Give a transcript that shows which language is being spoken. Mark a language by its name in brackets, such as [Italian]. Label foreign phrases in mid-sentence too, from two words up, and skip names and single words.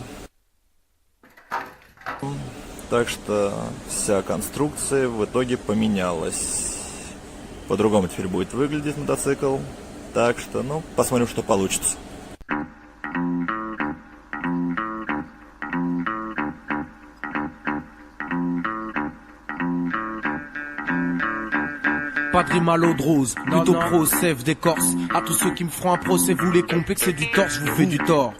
[Russian] Так что вся конструкция в итоге поменялась. По-другому теперь будет выглядеть мотоцикл. Так что, ну, посмотрим, что получится. [French] Pas de rime à l'eau de rose, plutôt pro, sève d'écorce. À tous ceux qui me feront un procès, vous les complexez du tort, je vous fais du tort.